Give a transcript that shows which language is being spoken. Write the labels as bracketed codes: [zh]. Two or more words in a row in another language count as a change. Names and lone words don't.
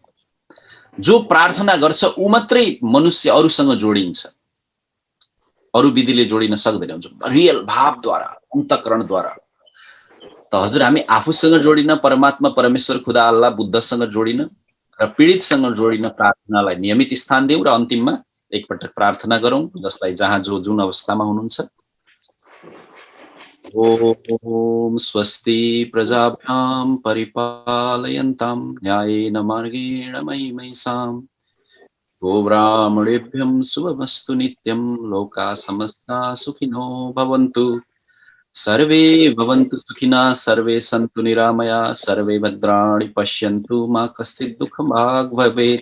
[ne] जो प्रार्थना गर्छ ऊ मात्रै मनुष्य अरूसँग जोडिन्छ, अरू विधिले जोडिन सक्दैन। रियल भावद्वारा, अन्तःकरणद्वारा। त हजुर हामी आफूसँग जोडिन, परमात्मा, परमेश्वर, खुदा, अल्लाह, बुद्धसँग जोडिन र पीडितसँग जोडिन प्रार्थनालाई नियमित स्थान दिउँ। र अन्तिममा एकपटक प्रार्थना गरौँ, जसलाई जहाँ जो जुन अवस्थामा हुनुहुन्छ। [sa] ओम स्वस्ति प्रजाभ्यां परिपालयन्तां न्यायेन मार्गेण मयि महीसाम्। गोब्राह्मणेभ्यं शुभमस्तु नित्यं। लोकाः समस्ता सुखिनो भवन्तु। सर्वे भवन्तु सुखिनः, सर्वे सन्तु निरामया, सर्वे भद्राणि पश्यन्तु, मा कश्चित् दुःखं भाग् भवेत्।